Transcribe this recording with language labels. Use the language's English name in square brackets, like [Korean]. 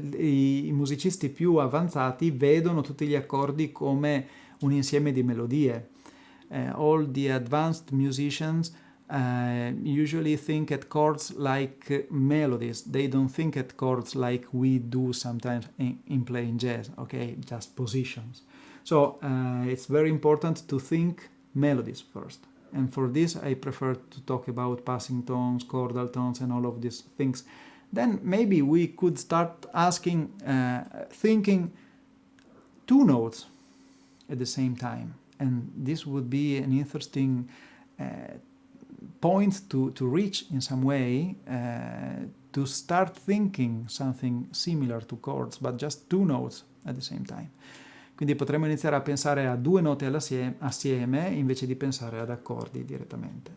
[Italian] I musicisti più avanzati vedono tutti gli accordi come un insieme di melodie. [English] All the advanced musicians usually think at chords like melodies. They don't think at chords like we do sometimes in playing jazz, okay, just positions. So it's very important to think melodies first. And for this I prefer to talk about passing tones, chordal tones, and all of these things. Then maybe we could start thinking two notes at the same time. And this would be an interesting point to reach in some way, to start thinking something similar to chords, but just two notes at the same time. [Italian] Quindi potremmo iniziare a pensare a due note assieme invece di pensare ad accordi direttamente.